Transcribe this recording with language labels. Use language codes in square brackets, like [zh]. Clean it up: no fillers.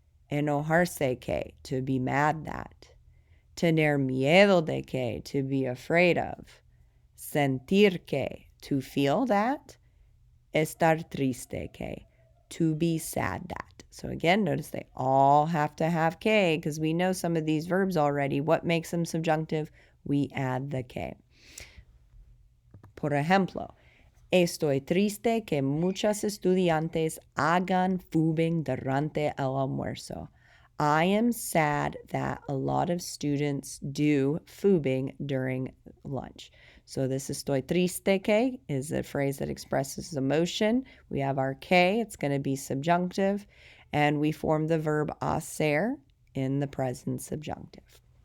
[es] Enojarse que, [en] to be mad that. [es] Tener miedo de que, [en] to be afraid of. [es] Sentir que, [en] to feel that. [es] Estar triste que, [en] to be sad that. So again, notice they all have to have que because we know some of these verbs already. What makes them subjunctive? We add the que. [es] Por ejemplo, estoy triste que muchos estudiantes hagan fubing durante el almuerzo. [en] I am sad that a lot of students do fubing during lunch. So this [es] estoy triste que [en] is a phrase that expresses emotion. We have our que, it's going to be subjunctive, and we form the verb hacer in the present subjunctive.